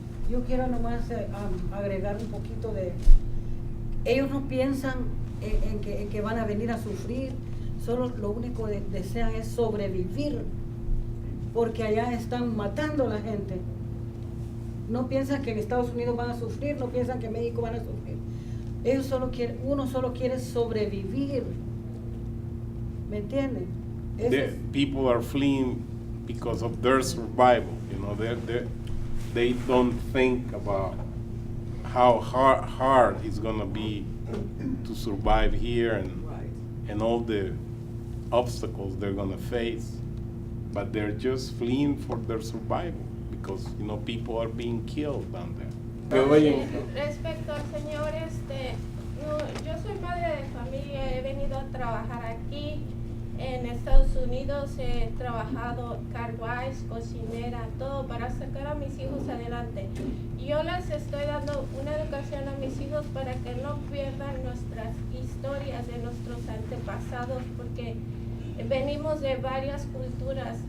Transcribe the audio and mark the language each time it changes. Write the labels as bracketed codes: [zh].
[es] Yo quiero nomás agregar un poquito de... Ellos no piensan en que van a venir a sufrir, solo lo único que desean es sobrevivir, porque allá están matando a la gente. No piensan que en Estados Unidos van a sufrir, no piensan que en México van a sufrir. Ellos uno solo quiere sobrevivir. ¿Me entienden? [en] The people are fleeing because of their survival. You know, they don't think about how hard it's gonna be to survive here and all the obstacles they're gonna face. But they're just fleeing for their survival because, you know, people are being killed down there. [es] Respecto al señor, no, yo soy madre de familia, he venido a trabajar aquí en Estados Unidos, he trabajado car wash, cocinera, todo para sacar a mis hijos adelante. Yo les estoy dando una educación a mis hijos para que no pierdan nuestras historias de nuestros antepasados, porque venimos de varias culturas.